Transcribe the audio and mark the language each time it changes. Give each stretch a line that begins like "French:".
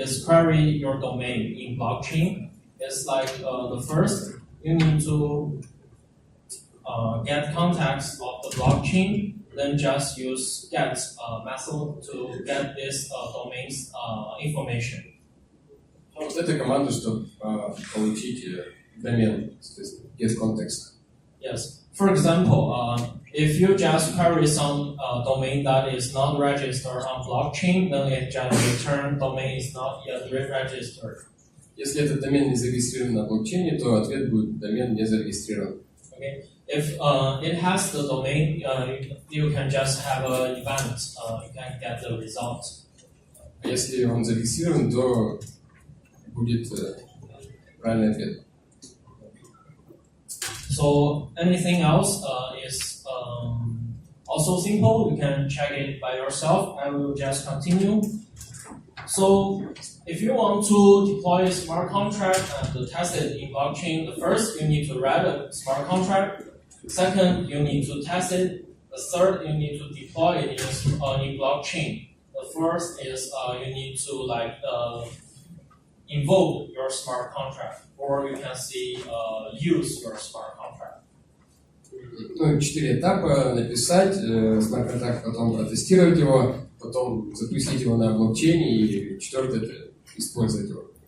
English: Is query your domain in blockchain. It's like the first you need to get context of the blockchain, then just use get method to get this domain's information.
Russian: Вот это команда, чтобы получить домен,
English: get context. Yes. For example, if you just query some domain that is not registered on blockchain, then it just return domain is not yet registered.
Russian: Если этот домен не зарегистрирован на блокчейне, то ответ будет домен не зарегистрирован.
English: Okay. If it has the domain, you can just have an event. You can get the result.
Russian: Если он зарегистрирован, то будет правильный ответ.
English: So anything else is also simple. You can check it by yourself. I will just continue. So if you want to deploy a smart contract and test it in blockchain, the first you need to write a smart contract. Second, you need to test it. The third, you need to deploy it in blockchain. The fourth is you need to invoke your smart contract, or you can see use your smart contract.
Russian: Ну, 4 этапа: написать смарт-контракт, потом протестировать его, потом запустить его на блокчейне, и 4 это использовать его.